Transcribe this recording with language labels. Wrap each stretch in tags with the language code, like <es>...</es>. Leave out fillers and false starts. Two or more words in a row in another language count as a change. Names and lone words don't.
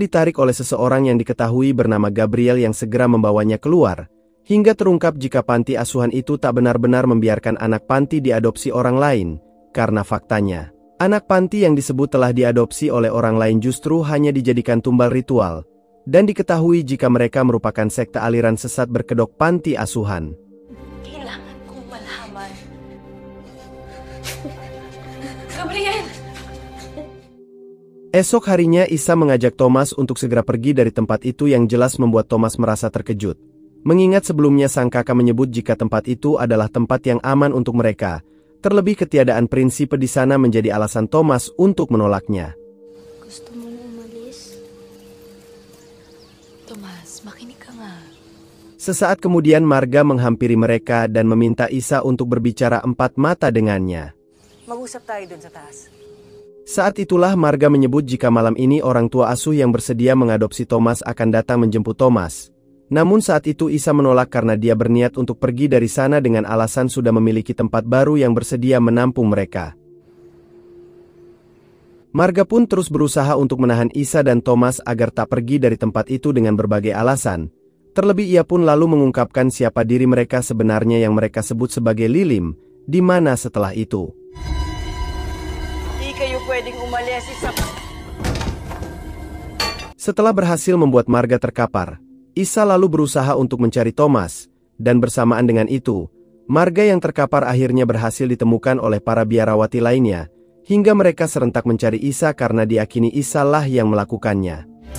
<id>ditarik oleh seseorang yang diketahui bernama Gabriel yang segera membawanya keluar, hingga terungkap jika panti asuhan itu tak benar-benar membiarkan anak panti diadopsi orang lain, karena faktanya, anak panti yang disebut telah diadopsi oleh orang lain justru hanya dijadikan tumbal ritual, dan diketahui jika mereka merupakan sekte aliran sesat berkedok panti asuhan.</id> <tl>Kailangan kong malaman. Gabriel!</tl> <id>Esok harinya Isa mengajak Thomas untuk segera pergi dari tempat itu yang jelas membuat Thomas merasa terkejut. Mengingat sebelumnya sang kakak menyebut jika tempat itu adalah tempat yang aman untuk mereka, terlebih ketiadaan Prinsipe di sana menjadi alasan Thomas untuk menolaknya.</id> <tl>Gusto mo umalis? Tomas, makinig ka nga.</tl> <id>Sesaat kemudian Marga menghampiri mereka dan meminta Isa untuk berbicara empat mata dengannya.</id> <tl>Mag-usap tayo dun sa taas.</tl> <id>Saat itulah Marga menyebut jika malam ini orang tua asuh yang bersedia mengadopsi Thomas akan datang menjemput Thomas. Namun saat itu Isa menolak karena dia berniat untuk pergi dari sana dengan alasan sudah memiliki tempat baru yang bersedia menampung mereka. Marga pun terus berusaha untuk menahan Isa dan Thomas agar tak pergi dari tempat itu dengan berbagai alasan. Terlebih ia pun lalu mengungkapkan siapa diri mereka sebenarnya yang mereka sebut sebagai Lilim, di mana setelah itu.</id> <tl>Di kayo pwedeng umalis isa.</tl> <id>Setelah berhasil membuat Marga terkapar, Isa lalu berusaha untuk mencari Thomas, dan bersamaan dengan itu, Marga yang terkapar akhirnya berhasil ditemukan oleh para biarawati lainnya, hingga mereka serentak mencari Isa karena diyakini Isa lah yang melakukannya.</id>